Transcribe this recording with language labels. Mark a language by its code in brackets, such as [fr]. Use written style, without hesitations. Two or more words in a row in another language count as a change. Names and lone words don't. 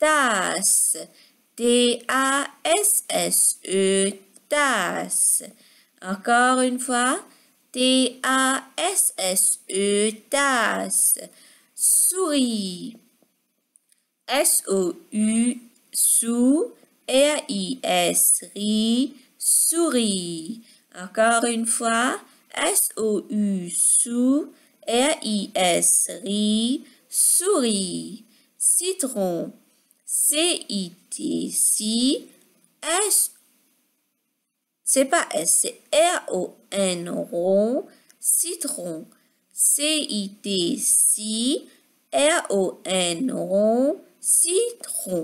[fr] Tasse, T-A-S-S-E, tasse. Encore une fois, T-A-S-S-E, tasse. Souris. S-O-U, sou, R-I-S, ri, souris. Encore une fois, S-O-U, sou, R-I-S, ri, souris. Citron, C-I-T, si, S, c'est pas S, c'est R-O-N, rond, citron, C-I-T, si, R-O-N, rond, citron.